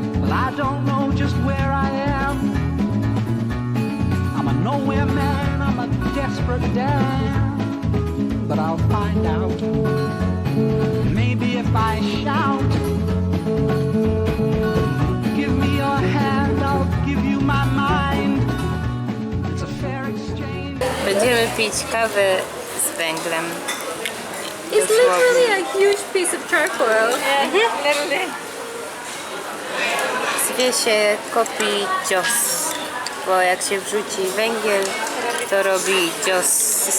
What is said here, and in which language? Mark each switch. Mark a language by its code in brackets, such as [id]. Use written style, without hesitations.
[en] I don't know just where I am. I'm a nowhere man, I'm a desperate dam. But I'll find out. Maybe if I shout, give me your hand, I'll give you my mind. It's a fair exchange. [pl] Będziemy pić kawę z węglem. [en] It's literally a huge piece of charcoal. [pl] Zwie się kopi cios, bo jak się wrzuci węgiel, to robi cios.